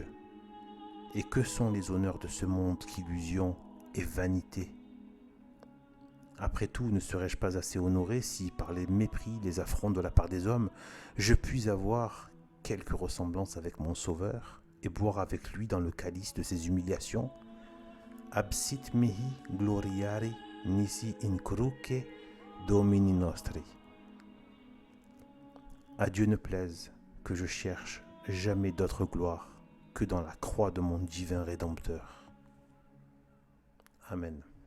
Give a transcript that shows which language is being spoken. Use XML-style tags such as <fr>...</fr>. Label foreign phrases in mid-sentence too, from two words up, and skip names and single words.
<fr>Et que sont les honneurs de ce monde qu'illusion et vanité? Après tout, ne serais-je pas assez honoré si, par les mépris, les affronts de la part des hommes, je puis avoir quelque ressemblance avec mon Sauveur et boire avec lui dans le calice de ses humiliations?</fr> <la>Absit mihi gloriari nisi in cruce Domini nostri.</la> <fr>À Dieu ne plaise que je cherche jamais d'autre gloire que dans la croix de mon divin Rédempteur. Amen.</fr>